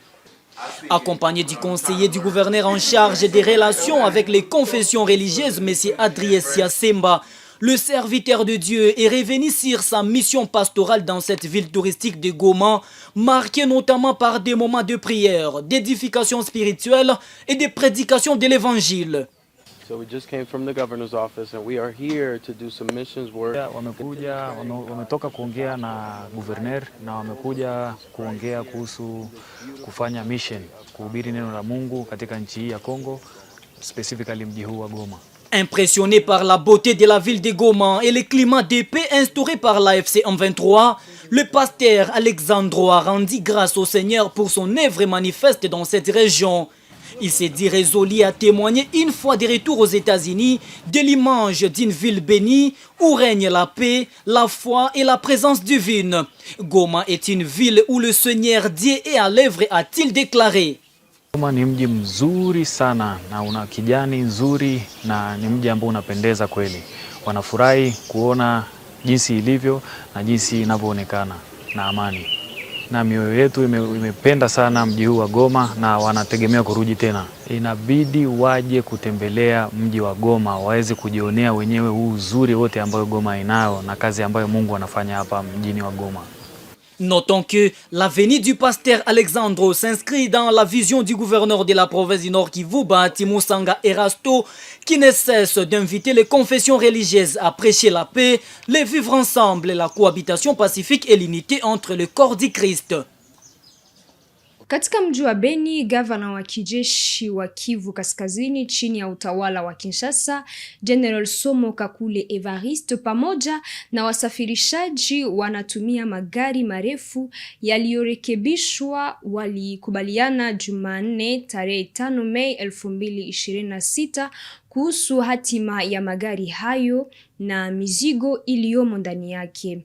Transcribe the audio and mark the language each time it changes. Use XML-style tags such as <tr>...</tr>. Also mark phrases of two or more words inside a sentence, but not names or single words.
<fr>Accompagné du conseiller du gouverneur en charge des relations avec les confessions religieuses, M. Adrien Siasemba, le serviteur de Dieu est revenu sur sa mission pastorale dans cette ville touristique de Goma, marquée notamment par des moments de prière, d'édification spirituelle et de prédication de l'évangile.</fr> <en>So we just came from the governor's office and we are here to do some missions work.</en> <sw>Wametoka kuongea na gouverneur na wamekuja kuongea kuhusu kufanya mission, kuhubiri neno la Mungu katika nchi hii ya Kongo, specifically mji huu wa Goma.</sw> <fr>Impressionné par la beauté de la ville de Goma et le climat de paix instauré par l'AFC M23, le pasteur Alexandro a rendu grâce au Seigneur pour son œuvre manifeste dans cette région. Il s'est dit résolu à témoigner une fois de retour aux États-Unis de l'image d'une ville bénie où règne la paix, la foi et la présence divine. Goma est une ville où le Seigneur Dieu est à l'œuvre, a-t-il déclaré.</fr> <sw>Goma ni mji mzuri sana na una kijani nzuri na ni mji ambao unapendeza kweli. Wanafurahi kuona jinsi ilivyo na jinsi inavyoonekana na amani. Na mioyo yetu imependa sana mji huu wa Goma na wanategemea kurudi tena. Inabidi waje kutembelea mji wa Goma, waweze kujionea wenyewe huu uzuri wote ambao Goma inayo na kazi ambayo Mungu anafanya hapa mjini wa Goma.</sw> <fr>Notons que la venue du pasteur Alexandro s'inscrit dans la vision du gouverneur de la province du Nord Kivu, Bahati Musanga Erasto, qui ne cesse d'inviter les confessions religieuses à prêcher la paix, le vivre ensemble, la cohabitation pacifique et l'unité entre le corps du Christ.</fr> <sw>Katika mji wa Beni, gavana wa kijeshi wa Kivu Kaskazini chini ya utawala wa Kinshasa, General Somo Kakule Evariste, pamoja na wasafirishaji wanatumia magari marefu yaliyorekebishwa, walikubaliana Jumanne tarehe 5 Mei 2026 kuhusu hatima ya magari hayo na mizigo iliyomo ndani yake.</sw>